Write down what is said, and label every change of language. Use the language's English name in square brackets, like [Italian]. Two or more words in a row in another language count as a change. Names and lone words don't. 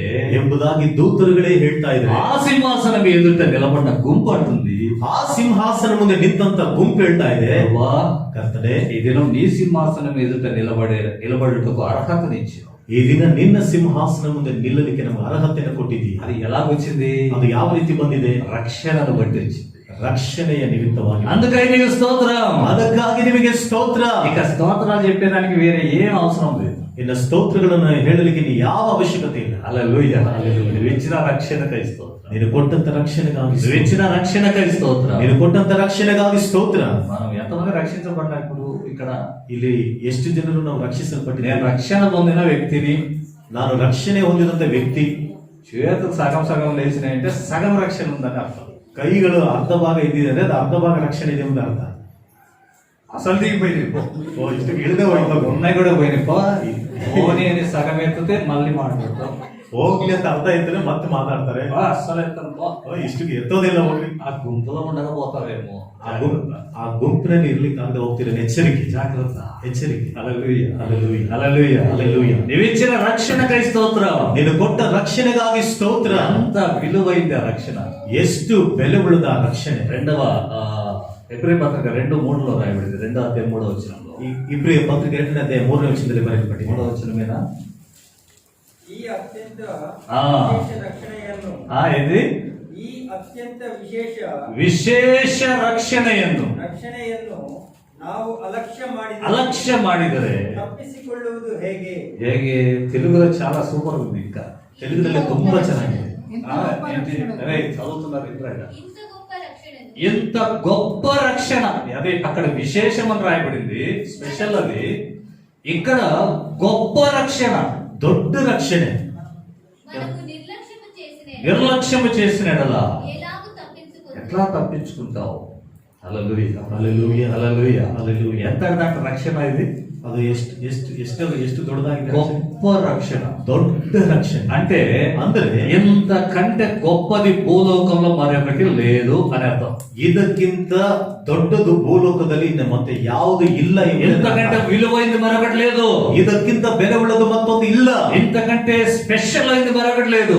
[Kannada] ಎಂಬುದಾಗಿ ದೂತರುಗಳೇ ಹೇಳ್ತಾ ಇದ್ದಾರೆ. [Telugu] ఆ సింహాసనం ఎదుట నిలబడిన గుంపు అంటుంది, [Kannada] ಆ ಸಿಂಹಾಸನ ಮುಂದೆ ನಿಂತಂತ ಗುಂಪು ಹೇಳ್ತಾ ಇದೆ, [Telugu] ప్రభువా [Kannada] ಕರ್ತನೆ [Telugu] ఈ దినం నీ సింహాసనం ఎదుట నిలబడుటకు అర్హతనిచ్చావు. [Kannada] ಈ ದಿನ ನಿನ್ನ ಸಿಂಹಾಸನ ಮುಂದೆ ನಿಲ್ಲಲಿಕ್ಕೆ ನಮಗೆ ಅರ್ಹತೆಯನ್ನು ಕೊಟ್ಟಿದ್ದೀಯ. [Telugu] అది ఎలా వచ్చింది? [Kannada] ಅದು ಯಾವ ರೀತಿ ಬಂದಿದೆ? [Telugu] రక్షణను బట్టి వచ్చింది. [Kannada] ರಕ್ಷಣೆಯ ನಿಮಿತ್ತವಾಗಿ. [Telugu] అందుకై నీకు స్తోత్రం. [Kannada] ಅದಕ್ಕಾಗಿ ನಿಮಗೆ ಸ್ತೋತ್ರ. [Telugu] ఇక స్తోత్రాలు చెప్పేదానికి వేరే ఏం అవసరం లేదు. [Kannada] ಇನ್ನು ಸ್ತೋತ್ರಗಳನ್ನು ಹೇಳಲಿಕ್ಕೆ ನೀ ಯಾವ ಅವಶ್ಯಕತೆ ಇಲ್ಲ. [Telugu] హల్లెలూయా. నువ్వు ఇచ్చిన రక్షణకై స్తోత్రం. [Kannada] ನೀನು ಕೊಟ್ಟಂತ ರಕ್ಷಣೆಗಾಗಿ [Telugu] నువ్వు ఇచ్చిన రక్షణకై స్తోత్రం. [Kannada] ನೀನು ಕೊಟ್ಟಂತ ರಕ್ಷಣೆಗಾಗಿ ಸ್ತೋತ್ರ. [Telugu] మనం ఎంతమంది రక్షించబడినప్పుడు ఇక్కడ [Kannada] ಇಲ್ಲಿ ಎಷ್ಟು ಜನರು ನಾವು [Telugu] నేను [Kannada] ರಕ್ಷಿಸಲ್ಪಟ್ಟಿದ್ದೇವೆ? [Telugu] రక్షణ పొందిన వ్యక్తిని, [Kannada] ನಾನು ರಕ್ಷಣೆ ಹೊಂದಿದಂತ ವ್ಯಕ್ತಿ. [Telugu] చేతులు సగం సగం లేచినాయంటే సగం రక్షణ ఉందని అర్థం. [Kannada] ಕೈಗಳು ಅರ್ಧ ಭಾಗ ಇದ್ದಿದೆ ಅಂದ್ರೆ ಅದು ಅರ್ಧ ಭಾಗ ರಕ್ಷಣೆ ಇದೆ ಅಂತ ಅರ್ಥ. [Telugu] అసలు దిగిపోయింది. [Kannada] ಇಷ್ಟು ಇಳಿದೇ ಹೋಯ್ತು. [Telugu] ఉన్నాయి కూడా పోయినాయి. పోనీ అని సగం ఎత్తితే మళ్ళీ మాట్లాడతాం. [Kannada] ಹೋಗ್ಲಿ ಅಂತ ಅರ್ಥ ಇದ್ರೆ ಮತ್ತೆ ಮಾತಾಡ್ತಾರೆ. [Telugu] అస్సలు ఎత్తను పో. [Kannada] ಇಷ್ಟು ಎತ್ತೋದಿಲ್ಲ ಹೋಗ್ಲಿ. [Telugu] ఆ గుంపులో ఉండకపోతావేమో. [Kannada] ಆ ಗುಂಪಿನಲ್ಲಿ ಇರ್ಲಿಕ್ಕೆ ಆಗದೆ ಹೋಗ್ತಿರೋ ಎಚ್ಚರಿಕೆ, [Telugu] జాగ్రత్త. [Kannada] ಎಚ್ಚರಿಕೆ. [Telugu] హల్లెలూయా. హల్లెలూయా. హల్లెలూయా. హల్లెలూయా. నీవిచ్చిన రక్షణకై స్తోత్రం. [Kannada] ನೀನು ಕೊಟ್ಟ ರಕ್ಷಣೆಗಾಗಿ ಸ್ತೋತ್ರ. [Telugu] ఎంత విలువైంది ఆ రక్షణ. [Kannada] ಎಷ್ಟು ಬೆಲೆ ಉಳಿದ ಆ ರಕ್ಷಣೆ. [Telugu] రెండవ ఎబ్రీ పత్రిక 2:3 రాయబడింది. 2వ అధ్యాయం 3వ వచనంలో. [Kannada] ಇಬ್ರಿಯ ಪತ್ರಿಕೆ 2ನೇ ಅಧ್ಯಾಯ 3ನೇ ವಚನದಲ್ಲಿ ಬರೆಯಲ್ಪಟ್ಟಿದೆ. [Telugu] 3వ వచనమేనా? [Kannada] ಈ ಅತ್ಯಂತ [Telugu] ఆ. [Kannada] ವಿಶೇಷ ರಕ್ಷಣೆಯನ್ನು [Telugu] ఇది [Kannada] ಈ ಅತ್ಯಂತ ವಿಶೇಷ ವಿಶೇಷ ರಕ್ಷಣೆಯನ್ನು ನಾವು ಅಲಕ್ಷ್ಯ ಮಾಡಿದರೆ ತಪ್ಪಿಸಿಕೊಳ್ಳುವುದು ಹೇಗೆ? ಹೇಗೆ? [Telugu] తెలుగులో చాలా సూపర్ ఉంది. ఇంకా [Kannada] తెలుగుದಲ್ಲಿ ತುಂಬಾ ಚೆನ್ನಾಗಿದೆ. [Telugu] చదువుతున్నారు ఇంత గొప్ప రక్షణ. అదే అక్కడ విశేషం అని రాయబడింది, స్పెషల్. అది ఇక్కడ గొప్ప రక్షణ, [Kannada] ದೊಡ್ಡ ರಕ್ಷಣೆ. [Telugu] నిర్లక్ష్యము చేసిన ఎడలా ఎట్లా తప్పించుకుంటావు? హల్లెలూయా. హల్లెలూయా. హల్లెలూయా. హల్లెలూయా. ఎంత దాకా రక్షణ ఇది? [Kannada] ಅದು ಎಷ್ಟು ದೊಡ್ಡದಾಗಿದೆ. [Telugu] గొప్ప రక్షణ. [Kannada] ದೊಡ್ಡ ರಕ್ಷಣೆ [Telugu] అంటే [Kannada] ಅಂದ್ರೆ [Telugu] ఇంతకంటే గొప్పది భూలోకంలో మరొకటి లేదు అని అర్థం. [Kannada] ಇದಕ್ಕಿಂತ ದೊಡ್ಡದು ಭೂಲೋಕದಲ್ಲಿ ಇನ್ನು ಮತ್ತೆ ಯಾವುದು ಇಲ್ಲ. [Telugu] ఇంతకంటే విలువైంది మరొకటి లేదు. [Kannada] ಇದಕ್ಕಿಂತ ಬೆಲೆ ಉಳ್ಳದು ಮತ್ತೊಂದು ಇಲ್ಲ. [Telugu] ఇంతకంటే స్పెషల్ అయింది మరొకటి లేదు.